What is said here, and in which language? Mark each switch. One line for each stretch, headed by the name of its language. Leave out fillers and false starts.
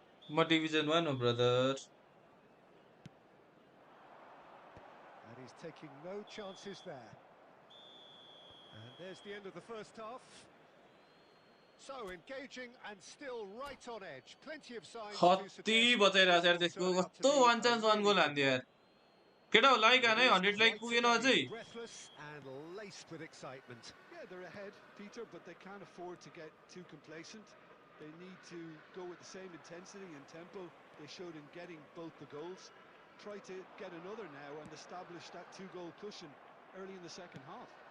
Nepali: म डिभिजन 1 हो brother
English: And he's taking no chances there. And there's the end of the first half. So engaging and still right on edge. Plenty of signs to
Nepali: कति
English: suggest
Nepali: बचाइरहेको छ यार त्यसको कस्तो
English: one chance one goal
Nepali: हान्दियो यार केटा हो like हाने 100 like पुगेन अझै
English: breathless and laced with excitement. Yeah, they're ahead, Peter, but they can't afford to get too complacent. They need to go with the same intensity and tempo they showed in getting both the goals. Try to get another now and establish that two-goal cushion early in the second half.